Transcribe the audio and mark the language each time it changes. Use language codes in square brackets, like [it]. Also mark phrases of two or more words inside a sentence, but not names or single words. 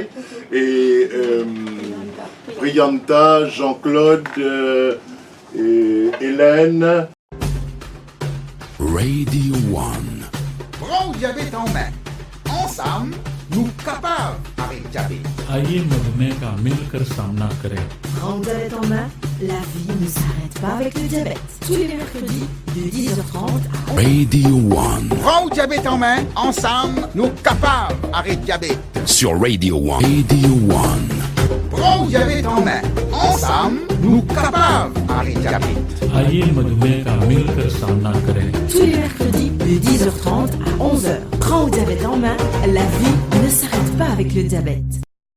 [fr] Et Brianta, Jean-Claude, Hélène. Radio One. Prends le diabète en main. Ensemble, nous capables avec diabète. [hi] आइए मधुमेह का मिलकर सामना करें। [fr] Prends le diabète en main, la vie ne s'arrête pas avec le diabète. Tous les mercredis de 10h30 à 11h. Radio One. Prends le diabète en main. Ensemble, nous capables avec diabète. Sur Radio One. Radio One. Prends le diabète en main. Ensemble, nous capables avec diabète. [hi] आइए मधुमेह का मिलकर सामना करें। [fr] Tous les mercredis de 10h30 à 11h. Prends le diabète en main, la vie ne s'arrête pas avec le diabète.